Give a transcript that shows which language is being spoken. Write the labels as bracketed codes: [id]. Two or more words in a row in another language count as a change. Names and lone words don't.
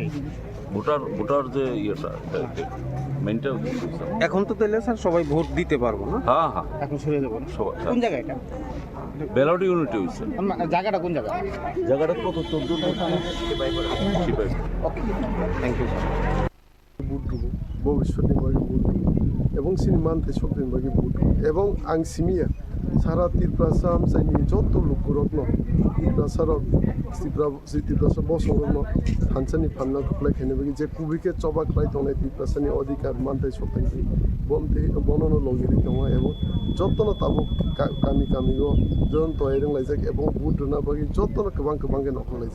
[bn] ভোটার যে ইয়েটা মেনটা এখন তো তাহলে স্যার সবাই ভোট দিতে পারবো না হ্যাঁ হ্যাঁ এখন সরে দেবো না সবাই কোন জায়গায় এটা [en] ballot unity [bn] হয়েছে জায়গাটা কোন জায়গা জায়গাটা কত 14 [en] thank you sir [trp] बुट रुबो भविष्यनि बागै बुट एबं सिनि मानथाय सबनि बागै बुट एबं आं सिमिया सारा त्रिपुरासा आमसाइनि जत लुकुरत्न त्रिपुरासार त्रिपुरासा बसंरत्न हानसानि फानना खोख्लायखायनो बागै जे कुबिके चबाक राय दंनाय त्रिपुरासानि अधिकार मानथाय सबनि बमते बनन लगिरि दङ एबं जतन ताबो गामि गामिगो जन तयरं लायजाक एबं बुट रुना बागै जतन गोबां नखलायजाक